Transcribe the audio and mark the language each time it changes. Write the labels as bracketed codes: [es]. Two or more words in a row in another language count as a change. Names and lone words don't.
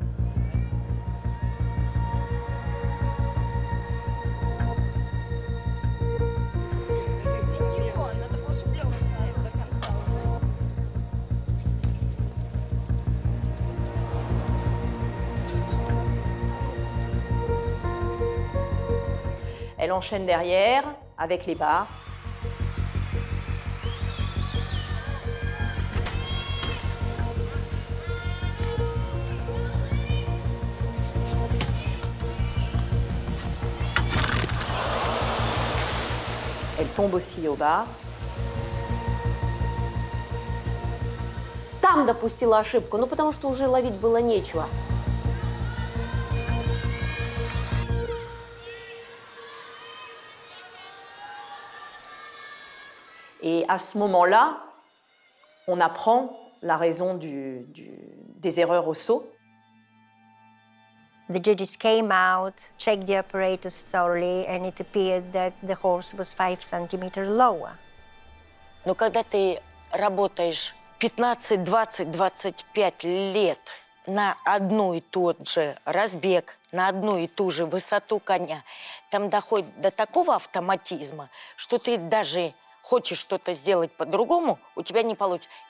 [ru] Ничего, надо было, чтобы Лёва знает до конца уже. [fr] Elle enchaîne derrière avec les barres. Elle tombe aussi aux barres. [ru] Там допустила ошибку, ну потому что уже ловить было нечего. [fr] Et à ce moment-là, on apprend la raison des erreurs au saut. [en] The judges came out, checked the apparatus thoroughly, and it appeared that the horse was 5 centimeters lower. [ru] Но когда ты работаешь 15, 20, 25 лет на одну и тот же разбег, на одну и ту же высоту коня, там доходит до такого автоматизма, что ты даже хочешь что-то сделать по-другому, у тебя не получится.